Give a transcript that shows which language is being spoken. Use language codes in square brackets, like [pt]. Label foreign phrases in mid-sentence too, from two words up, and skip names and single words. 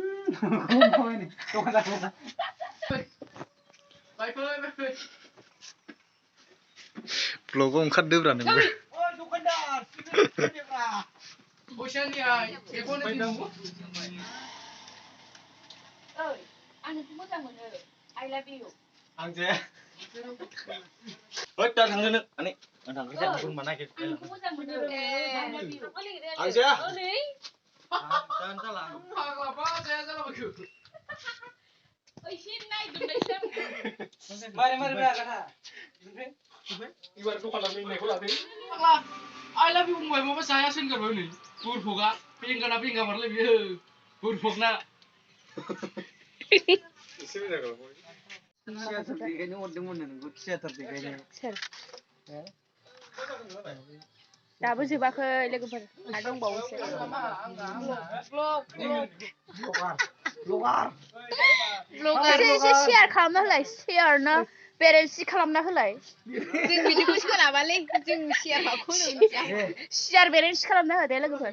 [brx] ब्लगाव ओंखारदोब्रा नोंबो आं नोंखौ मोजां मोनो [en] I love you [brx] आं जाया होद दा थांनो नों आनै आं थांखोसै आं बोरमा नागिर आं नोंखौ मोजां मोनो आं जाया ओलै जानो जाला फाग्लाबा जाया जालाबायखो एसे नायदोंनायसो मारै ब्रा गाथा एबार दखान लांनो होननायखौ लादो फाग्ला [en] I love you [brx] बुंबाय माबा जायासो होनगारबाय हनै बुरफगा बेंगा मारलाय बियो बुरफगना एसे मोजां खालामबाय थियाटार देखायनो हरदोंमोन नोंखौ थियाटार देखायनो सोर दाबो जोबाखै लोगोफोर आरो दंबावोसो ब्लगार एसे शेयार खालामना होलाय शेयार ना पेरेन्टस खालामना होलाय जों बिदिखौ सोलाबालै जों शेयार माखौ मिथिया शेयार पेरेन्टस खालामना हो दे लोगोफोर